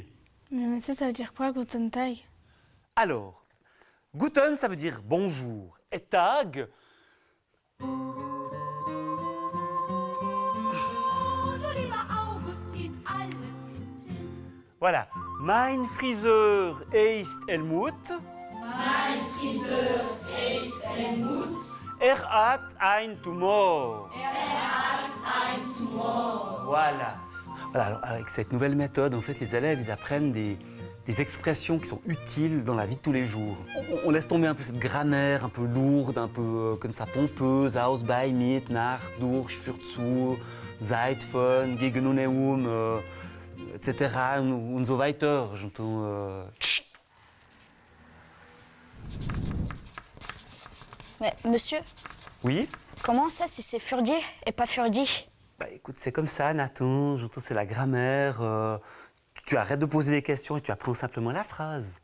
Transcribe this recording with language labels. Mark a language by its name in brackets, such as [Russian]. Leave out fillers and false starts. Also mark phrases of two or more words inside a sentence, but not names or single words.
[French] Mais ça veut dire quoi, [German] Guten Tag? [French] Alors, Guten, ça veut dire bonjour. Et Tag, voilà. [German] Mein Friseur ist Helmut. Mein Friseur ist Helmut. Hat ein Tumor. Hat ein Tumor. [French] Voilà. Alors, avec cette nouvelle méthode, en fait, les élèves, ils apprennent des expressions qui sont utiles dans la vie de tous les jours. On laisse tomber un peu cette grammaire un peu lourde, un peu comme ça pompeuse. [German] Aus, bei, mit, nach, durch, für, zu, seit, von, gegen, etc. und so weiter. [French] J'entends. Mais monsieur, Oui? comment ça si c'est Furdier et pas Furdi? Bah écoute, c'est comme ça, Nathan. J'entends, c'est la grammaire. Tu arrêtes de poser des questions et tu apprends simplement la phrase.